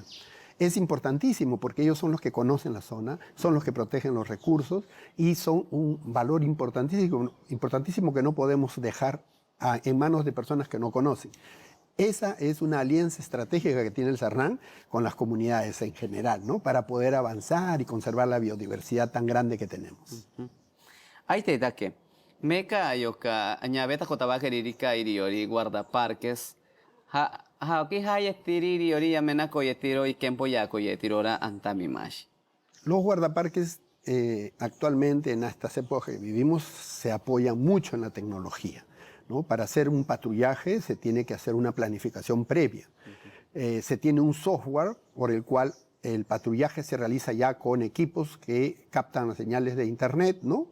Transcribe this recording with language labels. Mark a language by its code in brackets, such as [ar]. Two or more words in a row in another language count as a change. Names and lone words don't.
[es] Es importantísimo porque ellos son los que conocen la zona, son los que protegen los recursos y son un valor importantísimo que no podemos dejar en manos de personas que no conocen. Esa es una alianza estratégica que tiene el CERNAM con las comunidades en general, ¿no? Para poder avanzar y conservar la biodiversidad tan grande que tenemos. [mcb] Ahí te da que meca yoka añabeta cotabaqueririka iriori guardaparques ha ok hayetiri iriori yamena coyetiro y kempo ya coyetirora antamimashi. [es] Los guardaparques actualmente en estas épocas que vivimos se apoyan mucho en la tecnología, ¿no? Para hacer un patrullaje se tiene que hacer una planificación previa. Se tiene un software por el cual el patrullaje se realiza ya con equipos que captan las señales de internet, ¿no?